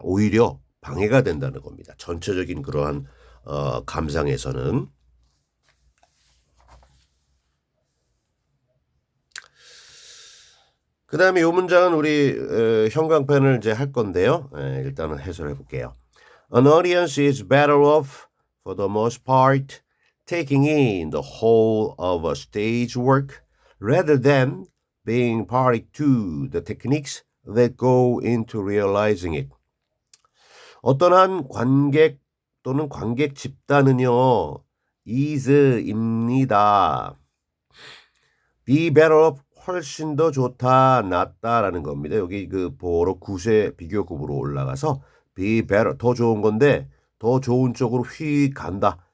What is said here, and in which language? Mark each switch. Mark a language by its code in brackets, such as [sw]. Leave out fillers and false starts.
[ko] 오히려 방해가 된다는 겁니다. 전체적인 그러한 감상에서는. 그 다음에 이 문장은 우리 형광펜을 이제 할 건데요. 일단은 해설해 볼게요. [en] An audience is better off, for the most part, taking in the whole of a stage work rather than being party to the techniques that go into realizing it. [ko] 어떤 한 관객 또는 관객 집단은요, is입니다. [en] be better off [ko] 훨씬 더 좋다, 낫다라는 겁니다. 여기 그 보로 구세 비교급으로 올라가서 [en] be better [ko] 더 좋은 건데 더 좋은 쪽으로 휙 간다.